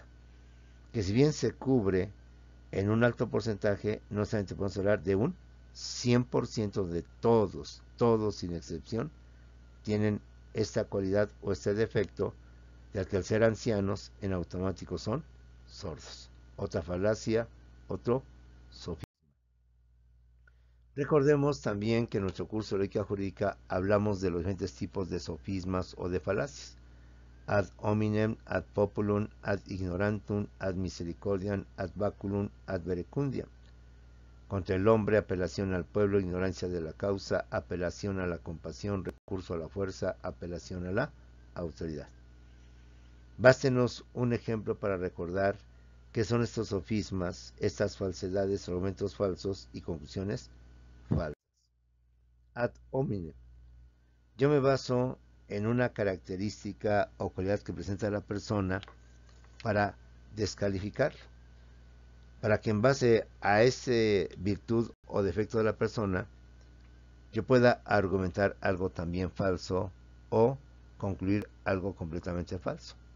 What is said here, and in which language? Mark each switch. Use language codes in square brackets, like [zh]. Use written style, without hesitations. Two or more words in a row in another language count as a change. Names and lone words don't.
[es] Que si bien se cubre en un alto porcentaje, no solamente podemos hablar de un 100% de todos sin excepción, tienen esta cualidad o este defecto de que al ser ancianos en automático son sordos. Otra falacia, otro sofisma. Recordemos también que en nuestro curso de lógica jurídica hablamos de los diferentes tipos de sofismas o de falacias: [la] ad hominem, ad populum, ad ignorantum, ad misericordiam, ad baculum, ad verecundiam. [es] Contra el hombre, apelación al pueblo, ignorancia de la causa, apelación a la compasión, recurso a la fuerza, apelación a la autoridad. Bástenos un ejemplo para recordar qué son estos sofismas, estas falsedades, argumentos falsos y conclusiones falsas. [la] Ad hominem. [es] Yo me baso en una característica o cualidad que presenta la persona para descalificar, para que en base a esa virtud o defecto de la persona yo pueda argumentar algo también falso o concluir algo completamente falso.